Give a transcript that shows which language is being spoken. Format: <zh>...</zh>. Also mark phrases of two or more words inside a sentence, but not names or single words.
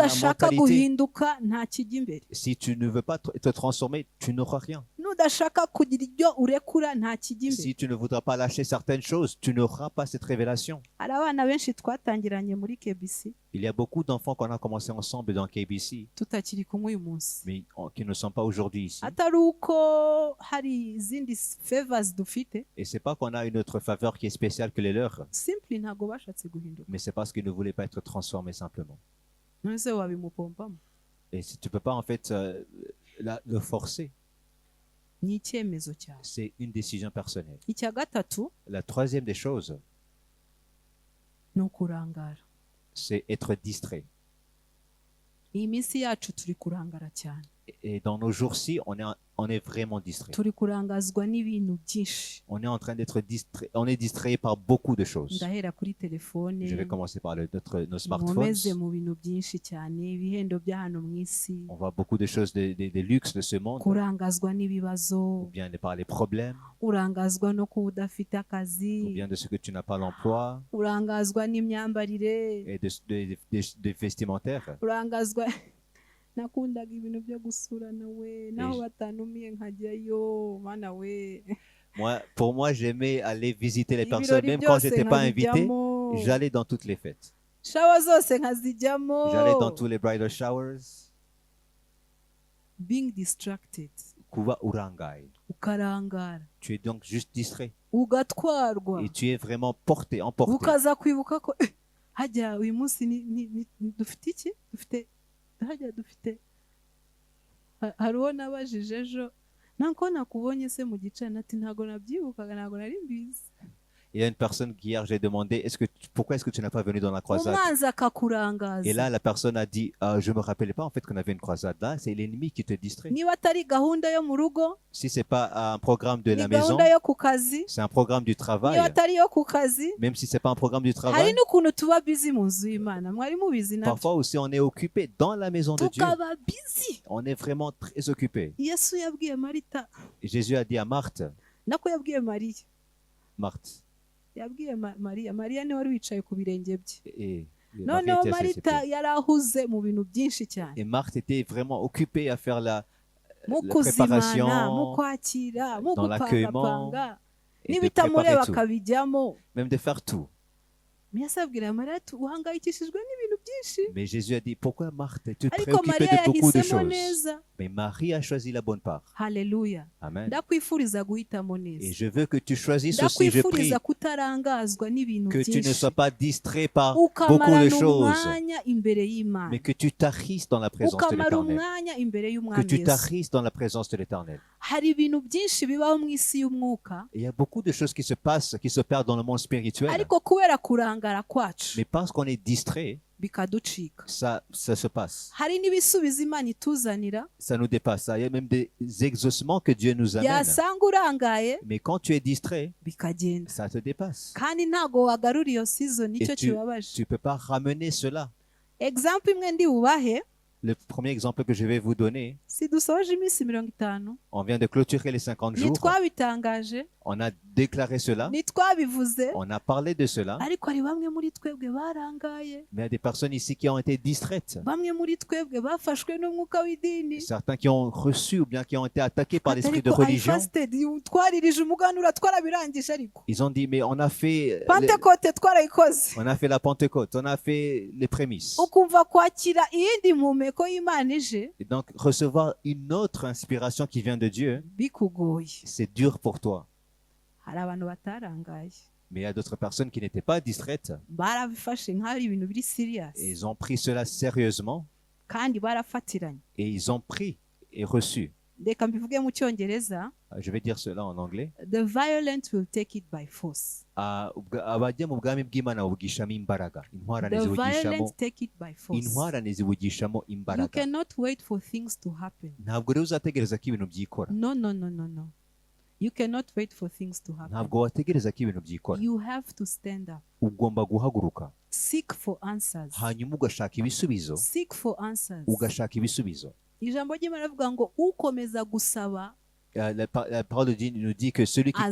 <rw>n'udashaka mentalité. guhinduka nta kijya imbere,</rw> <fr>Si tu ne veux pas te transformer, tu n'auras rien.</fr> <rw>n'udashaka kugira ibyo urekura nta kijya imbere.</rw> <fr>Si tu ne voudras pas lâcher certaines choses, tu n'auras pas cette révélation.</fr> <rw>hari abana benshi twatangiranye muri KBC</rw> <fr>Il y a beaucoup d'enfants qu'on a commencé ensemble dans KBC,</fr> <rw>tutakiri kumwe uyu munsi,</rw> <fr>mais qui ne sont pas aujourd'hui ici.</fr> <rw>atari uko hari izindi favors dufite,</rw> <fr>Et c'est pas qu'on a une autre faveur qui est spéciale que les leurs,</fr> <rw>simply ntabwo bashatse guhinduka.</rw> <fr>mais c'est parce qu'ils ne voulaient pas être transformés simplement.</fr> <rw>none se wabimupompamo?</rw> <fr>Et si tu peux pas en fait le forcer,</fr> <rw>ni icyemezo cyawe.</rw> <fr>c'est une décision personnelle.</fr> <rw>icya gatatu</rw> <fr>La troisième des choses,</fr> <rw>ni ukurangara.</rw> <fr>c'est être distrait.</fr> <rw>iyi minsi yacu turi kurangara cyane,</rw> <fr>Et dans nos jours-ci, on est vraiment distrait.</fr> <rw>turi kurangazwa n'ibintu byinshi.</rw> <fr>On est en train d'être distrait. On est distrait par beaucoup de choses.</fr> <rw>ndahera kuri telefone,</rw> <fr>Je vais commencer par nos</fr> <rw>nkomeze</rw> <fr>smartphones.</fr> <rw>mu bintu byinshi cyane, ibihendo bya hano mu isi,</rw> <fr>On voit beaucoup de choses, des luxes de ce monde,</fr> <rw>kurangazwa n'ibibazo,</rw> <fr>ou bien par les problèmes,</fr> <rw>urangazwa no kuba udafite</rw> <fr>ou</fr> <rw>akazi,</rw> <fr>bien de ce que tu n'as pas l'emploi,</fr> <rw>urangazwa n'imyambarire,</rw> <fr>et des vestimentaires.</fr> <rw>urangazwa nakundaga ibintu byo gusurana we, naho batanumiye nkajyayo mana we.</rw> <fr>Pour moi, j'aimais aller visiter les</fr> <rw>Ibirori</rw> <fr>personnes, même quand je</fr> <rw>byose</rw> <fr>n'étais pas invité,</fr> <rw>nkabijyamo,</rw> <fr>j'allais dans toutes les fêtes.</fr> <rw>shawa zose nkazijyamo.</rw> <fr>J'allais dans tous les</fr> <en>bridal showers. being distracted,</en> <rw>Kuva urangai. ukarangara,</rw> <fr>Tu es donc juste distrait.</fr> <rw>ugatwarwa,</rw> <fr>Et tu es vraiment emporté.</fr> <rw>ukaza kwibuka ko hajya uyu munsi dufite iki, dufite hariho nabajije ejo, nako nakubonye se mu gicaranati, ati ntago nabyibukaga, ntago nari mbizi.</rw> <fr>Il y a une personne qu'hier j'ai demandé pourquoi est-ce que tu n'as pas venu dans la croisade?</fr> <rw>umwanzi</rw> <fr>Et</fr> <rw>akakurangaza.</rw> <fr>là la personne a dit je me rappelais pas en fait qu'on avait une croisade. Là c'est l'ennemi qui te distrait.</fr> <rw>niba atari gahunda yo mu rugo,</rw> <fr>Si c'est pas un programme de</fr> <rw>ni</rw> <fr>la maison,</fr> <rw>gahunda yo ku kazi,</rw> <fr>c'est un programme du</fr> <rw>niba</rw> <fr>travail.</fr> <rw>atari yo ku kazi,</rw> <fr>Même si c'est pas un programme du</fr> <rw>hari</rw> <fr>travail,</fr> <rw>n'ukuntu tuba bizi mu nzu y'Imana, mwari mubizi nabyo,</rw> <fr>parfois aussi on est occupé dans la maison de Dieu.</fr> <rw>tukaba bizi.</rw> <fr>On est vraiment très occupé.</fr> <rw>Yesu yabwiye Marita,</rw> <fr>Et Jésus a dit à Marthe,</fr> <rw>nako yabwiye Mariya,</rw> <fr>Marthe,</fr> <rw>yabwiye Mariya niwe wari wicaye ku birenge bye.</rw> <fr>et</fr> <rw>noneho</rw> <fr>Marie était à ses</fr> <rw>Marita</rw> <fr>pieds.</fr> <rw>yari ahuze mu bintu byinshi cyane,</rw> <fr>Et Marthe était vraiment occupée à faire la</fr> <rw>mu</rw> <fr>préparation,</fr> <rw>kuzimana, mu kwakira, mu</rw> <fr>dans l'accueillement,</fr> <rw>gupangapanga,</rw> <fr>et de</fr> <rw>n'ibitamureba</rw> <fr>préparer tout,</fr> <rw>akabijyamo.</rw> <fr>même de faire tout.</fr> <rw>Yesu abwira Mariya ati uhangayikishijwe n'ibintu byinshi,</rw> <fr>Mais Jésus a dit, pourquoi Marthe, tu te</fr> <rw>ariko</rw> <fr>préoccupes</fr> <rw>Mariya</rw> <fr>de beaucoup de</fr> <rw>yahisemo</rw> <fr>choses.</fr> <rw>neza.</rw> <fr>Mais Marie a choisi la bonne part.</fr> <rw>Haleluya. Amen. Ndakwifuriza guhitamo</rw> <fr>Et</fr> <rw>neza,</rw> <fr>je veux que tu choisisses aussi, je prie,</fr> <rw>ndakwifuriza kutarangazwa n'ibintu</rw> <fr>que tu ne</fr> <rw>byinshi,</rw> <fr>sois pas distrait par beaucoup de</fr> <rw>ukamarana</rw> <fr>choses,</fr> <rw>umwanya imbere y'Imana,</rw> <fr>mais que tu t'arrisses dans la présence de</fr> <rw>ukamara</rw> <fr>l'Éternel.</fr> <rw>umwanya imbere</rw> <fr>Que</fr> <rw>y'Umwami</rw> <fr>tu</fr> <rw>Yesu.</rw> <fr>t'arrisses dans la présence de l'Éternel.</fr> <rw>hari ibintu byinshi bibaho mu isi y'umwuka,</rw> <fr>Et il y a beaucoup de choses qui se passent, qui se perdent dans le monde spirituel.</fr> <rw>ariko kubera kurangara kwacu</rw> <fr>Mais parce qu'on est distrait,</fr> <rw>bikaducika.</rw> <fr>ça se passe.</fr> <rw>hari n'ibisubizo Imana ituzanira,</rw> <fr>Ça nous dépasse. Il y a même des exaucements que Dieu nous amène.</fr> <rw>yasanga urangaye</rw> <fr>Mais quand tu es distrait,</fr> <rw>bikagenda,</rw> <fr>ça te dépasse.</fr> <rw>kandi ntago wagarura iyo season, nicyo</rw> <fr>Et</fr> <rw>kibabaje.</rw> <fr>tu ne peux pas ramener cela.</fr> <rw>example imwe ndi bubahe,</rw> <fr>Le premier exemple que je vais vous donner,</fr> <rw>si dusoje iminsi 50,</rw> <fr>on vient de clôturer les 50 jours.</fr> <rw>ntitwabitangaje,</rw> <fr>On a déclaré cela.</fr> <rw>ntitwabivuze,</rw> <fr>On a parlé de cela.</fr> <rw>ariko hari bamwe muri twebwe barangaye,</rw> <fr>Mais il y a des personnes ici qui ont été distraites.</fr> <rw>bamwe muri twebwe bafashwe n'umwuka w'idini.</rw> <fr>Certains qui ont reçu ou bien qui ont été attaqués par l'esprit de</fr> <rw>Ariko</rw> <en>I</en> <fr>religion.</fr> <en>fasted,</en> <rw>twaririje umuganura twarabirangije, ariko</rw> <fr>Ils ont dit, mais on a fait</fr> <rw>Pentecote twarayikoze.</rw> <fr>on a fait la Pentecôte, on a fait les prémices.</fr> <rw>ukumva kwakira iyindi mpumeko y'Imana ije</rw> <fr>Et donc, recevoir une autre inspiration qui vient de Dieu,</fr> <rw>bikugoye.</rw> <fr>c'est dur pour toi.</fr> <rw>hari abantu batarangaye,</rw> <fr>Mais il y a d'autres personnes qui n'étaient pas distraites</fr> <rw>barabifashe nk'ari ibintu biri serious,</rw> <fr>et ils ont pris cela sérieusement</fr> <rw>kandi barafatiranye.</rw> <fr>et ils ont pris et reçu.</fr> <rw>Reka mbivuge mu cyongereza,</rw> <fr>Je vais dire cela en anglais.</fr> <en>the violent will take it by force.</en> <rw>Abajya mu bwami bw'Imana babugishamo imbaraga. Intwarane</rw> <en>The</en> <rw>zibugishamo</rw> <en>violent take it by force.</en> <rw>intwarane zibugishamo</rw> <en>You</en> <rw>imbaraga.</rw> <en>cannot wait for things to happen.</en> <rw>Ntabwo rero uzategereza ko ibintu byikora.</rw> <en>No. You cannot wait for things to happen.</en> <rw>ntabwo wategereza ko ibintu byikora,</rw> <en>You have to stand up.</en> <rw>ugomba guhaguruka</rw> <en>Seek for answers.</en> <rw>hanyuma ugashaka ibisubizo,</rw> <en>Seek for answers.</en> <rw>ugashaka ibisubizo. Ijambo ry'Imana rivuga ngo ukomeza gusaba</rw> <fr>La parole de Dieu nous dit que celui qui</fr>